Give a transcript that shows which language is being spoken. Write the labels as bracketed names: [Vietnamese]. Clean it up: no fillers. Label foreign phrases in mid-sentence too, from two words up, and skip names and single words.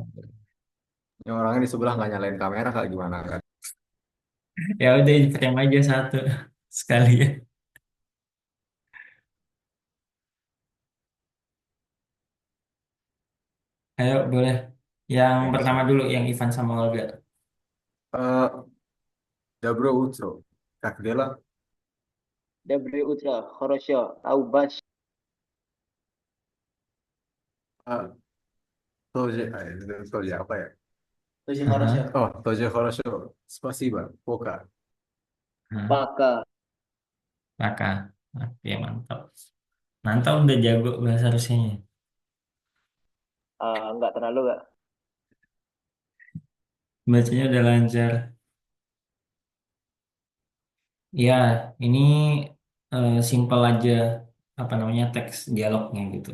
[Indonesian] Ini orangnya di sebelah nggak nyalain kamera kak, gimana kak? Ya udah frame aja satu sekali ya. Ayo boleh. Yang Oke, pertama siap. dulu, yang Ivan sama Olga. Eh, [Russian] Доброе утро, [Indonesian] Kak Dela, [Russian] Доброе утро, хорошо. А у вас? [Indonesian] eh, [Russian] Тоже, Тоже [Indonesian] apa ya? [Russian] Тоже [Indonesian] Aha. [Russian] хорошо. Oh, Тоже хорошо, спасибо, пока. [Indonesian] Aha. [Russian] Пока. [Indonesian] Raka. Oke mantap. Mantap udah jago bahasa Rusianya. Enggak terlalu, Kak. Bacanya udah lancar. Ya, ini simpel aja apa namanya teks dialognya gitu.